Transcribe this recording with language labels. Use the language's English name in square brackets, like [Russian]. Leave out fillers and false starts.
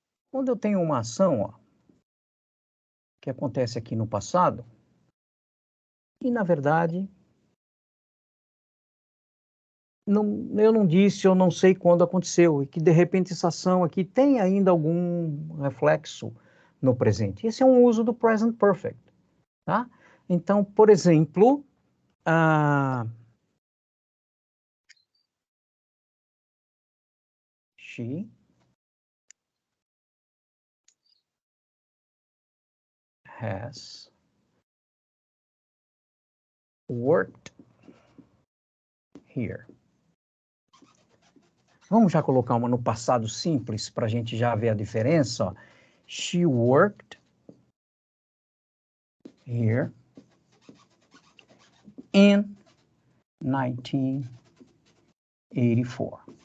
[Portuguese] Quando eu tenho uma ação, ó, que acontece aqui no passado, e na verdade, eu não disse, eu não sei quando aconteceu, e que de repente essa ação aqui tem ainda algum reflexo no presente. Esse é um uso do present perfect, tá? Então, por exemplo, [English] she has worked here. [Portuguese] Vamos já colocar uma no passado simples para a gente já ver a diferença. Ó. [English] She worked here in 1984.